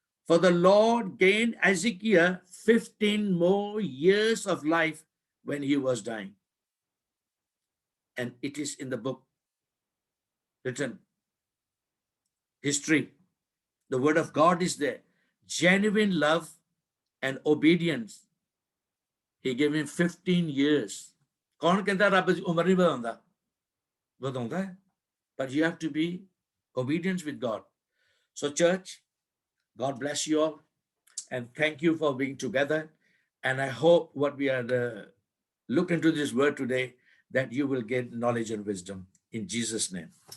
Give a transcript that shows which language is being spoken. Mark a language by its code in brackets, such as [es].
[en] For the Lord gained Hezekiah 15 more years of life when he was dying. And it is in the book written. History. The word of God is there. Genuine love and obedience. He gave him 15 years. [hi] कौन कहता रब उम्र नहीं बढ़ाता? बढ़ाता है. [en] But you have to be obedient with God. So church, God bless you all. and thank you for being together. And I hope what we are look into this word today, that you will get knowledge and wisdom in Jesus' name.